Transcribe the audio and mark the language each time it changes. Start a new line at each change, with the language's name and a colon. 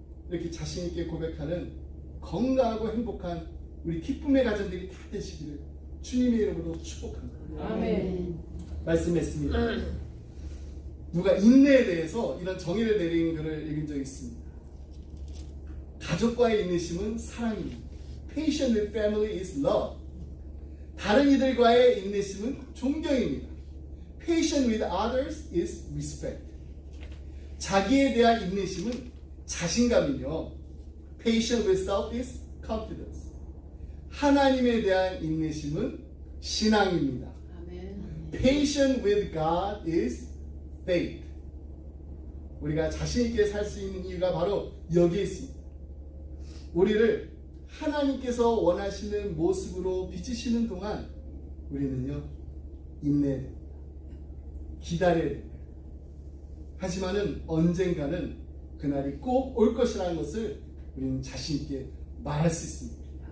Korean: 이렇게 자신있게 고백하는 건강하고 행복한 우리 기쁨의 가정들이 다 되시기를 주님의 이름으로 축복합니다. 아멘. 말씀했습니다. 누가 인내에 대해서 이런 정의를 내린 글을 읽은 적이 있습니다. 가족과의 인내심은 사랑입니다.
English: Patient with family is love.
Korean: 다른 이들과의 인내심은 존경입니다.
English: Patient with others is respect.
Korean: 자기에 대한 인내심은 자신감이며
English: patient with self is confidence.
Korean: 하나님에 대한 인내심은 신앙입니다. 아멘.
English: Patient with God is faith.
Korean: 우리가 자신 있게 살 수 있는 이유가 바로 여기에 있습니다. 우리를 하나님께서 원하시는 모습으로 빚으시는 동안 우리는요 인내해야 됩니다. 기다려야 됩니다. 하지만은 언젠가는 그날이 꼭 올 것이라는 것을 우리는 자신 있게 말할 수 있습니다.